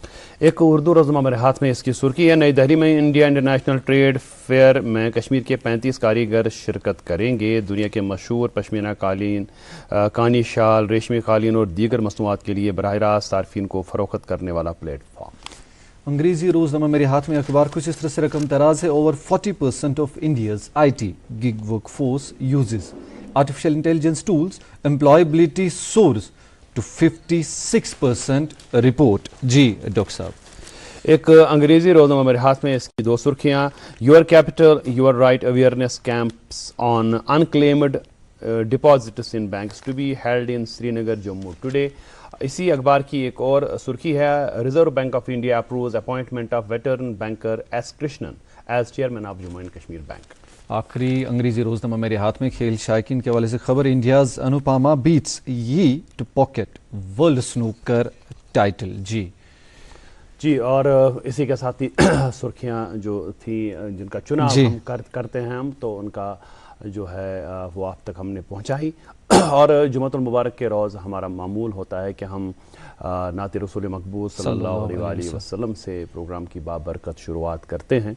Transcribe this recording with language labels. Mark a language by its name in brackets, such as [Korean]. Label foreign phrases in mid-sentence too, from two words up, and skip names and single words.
[Urdu] ایک اردو روزنامہ میرے ہاتھ میں اس کی سرخی ہے, نئی دہلی میں انڈیا انٹرنیشنل ٹریڈ فیئر میں کشمیر کے 35 کاریگر شرکت کریں گے. دنیا کے مشہور پشمینہ قالین, کانی شال, ریشمی قالین اور دیگر مصنوعات کے لیے براہ راست صارفین کو فروخت کرنے والا پلیٹ فارم. انگریزی روزنامہ میرے ہاتھ میں اخبار کچھ اس طرح سے رقم تراز ہے. [English] over 40% of India's IT gig work force uses artificial intelligence tools. Employability soars to 56% report. [Urdu] جی ڈاکٹر صاحب. ایک انگریزی روزنامہ میرے ہاتھ میں, اس کی 2 سرخیاں, [English] your capital your right awareness camps on unclaimed deposits in banks to be held in Srinagar Jammu today. [Urdu] اسی اخبار کی ایک اور سرخی ہے, [English] Reserve Bank of India approves appointment of veteran banker S Krishnan as chairman of Jammu and Kashmir Bank. [Urdu] آخری انگریزی روزنامہ میرے ہاتھ میں کھیل شائقین کے حوالے سے خبر, [English] India's Anupama beats Yee to pocket world snooker title. [Urdu] جی, اور اسی کے ساتھ ہی سرخیاں جو تھیں جن کا چناؤ ہم کرتے ہیں ہم, تو ان کا جو ہے وہ آپ تک ہم نے پہنچائی. اور جمعۃ المبارک کے روز ہمارا معمول ہوتا ہے کہ ہم نعت رسول مقبول صلی اللہ علیہ وسلم سے پروگرام کی بابرکت شروعات کرتے ہیں.